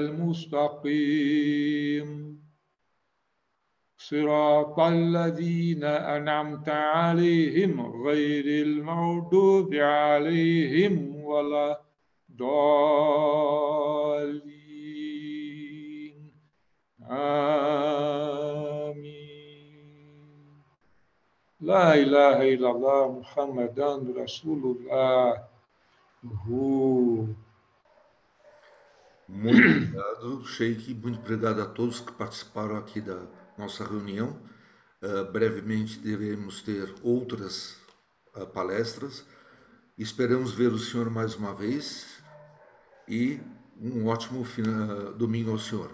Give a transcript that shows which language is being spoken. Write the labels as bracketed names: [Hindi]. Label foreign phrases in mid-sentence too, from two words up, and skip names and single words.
[Arabic] المستقيم صراط الذين أنعمت عليهم غير المغضوب عليهم ولا الضالين آمين لا إله إلا الله محمد رسول الله. [Portuguese] Muito obrigado, Sheikh. Muito obrigado a todos que participaram aqui da nossa reunião. Brevemente devemos ter outras palestras. Esperamos ver o senhor mais uma vez e um ótimo domingo ao senhor.